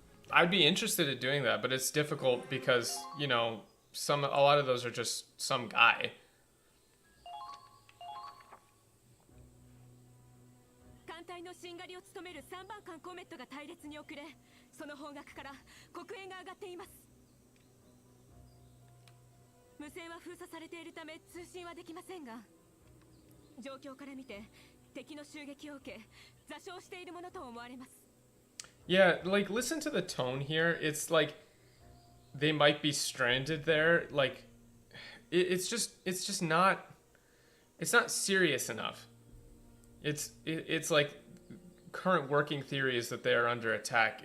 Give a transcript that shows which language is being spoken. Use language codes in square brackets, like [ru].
[en] I'd be interested in doing that, but it's difficult because, a lot of those are just some guy. [ja] 艦隊のしんがりを務める3番艦コメットが隊列に遅れ、その方角から黒煙が上がっています。無線は封鎖されているため通信はできませんが、状況から見て敵の襲撃を受け座礁しているものと思われます。 [en] Yeah, like, listen to the tone here. It's like they might be stranded there. Like, it's just not serious enough. It's like current working theory is that they are under attack.